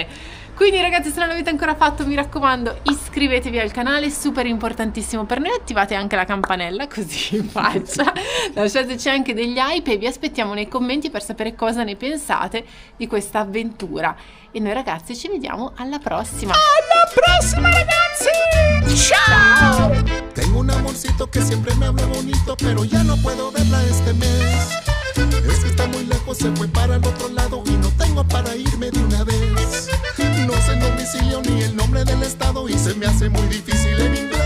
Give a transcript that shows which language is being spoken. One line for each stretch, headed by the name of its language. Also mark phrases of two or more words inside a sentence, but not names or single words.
Italian: Quindi ragazzi, se non l'avete ancora fatto, mi raccomando, iscrivetevi al canale, super importantissimo per noi, attivate anche la campanella così in faccia, lasciateci anche degli hype e vi aspettiamo nei commenti per sapere cosa ne pensate di questa avventura. E noi ragazzi ci vediamo alla prossima. Alla prossima, ragazzi! Ciao!
Spanish: Tengo un amorcito que siempre me habla bonito, pero ya no puedo verla este mes. Es que está muy lejos, se fue para el otro lado y no tengo para irme de una vez. No sé el domicilio ni el nombre del estado y se me hace muy difícil en inglés.